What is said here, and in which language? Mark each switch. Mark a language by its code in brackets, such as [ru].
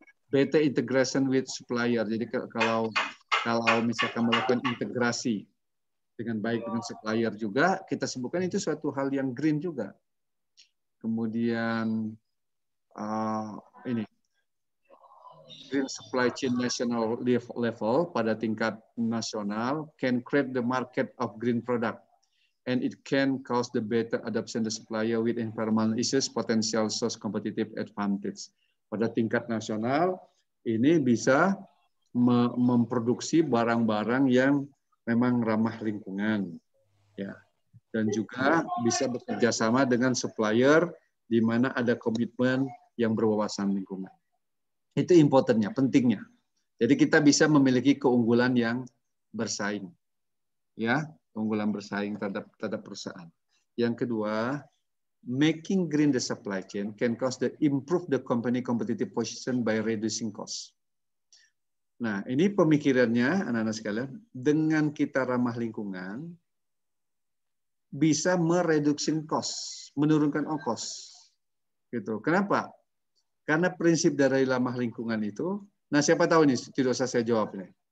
[en] Better integration with supplier. [id] Jadi kalau misalkan melakukan integrasi dengan baik dengan supplier juga, kita sebutkan itu suatu hal yang green juga. Kemudian ini [en] green supply chain national level [id] pada tingkat nasional [en] can create the market of green product and it can cause the better adoption the supplier with environmental issues potential source competitive advantage. [id] Pada tingkat nasional ini bisa memproduksi barang-barang yang memang ramah lingkungan ya, dan juga bisa bekerja sama dengan supplier di mana ada komitmen yang berwawasan lingkungan. Itu importantnya, pentingnya. Jadi kita bisa memiliki keunggulan yang bersaing, ya, keunggulan bersaing terhadap perusahaan. [en] Yang kedua, making green the supply chain can improve the company competitive position by reducing cost. [id] Nah, ini pemikirannya anak-anak sekalian, dengan kita ramah lingkungan bisa mereduksi cost, menurunkan ongkos. Gitu. Kenapa? Karena prinsip dari ramah lingkungan itu, nah siapa tahu nih, tidak usah saya jawab nih.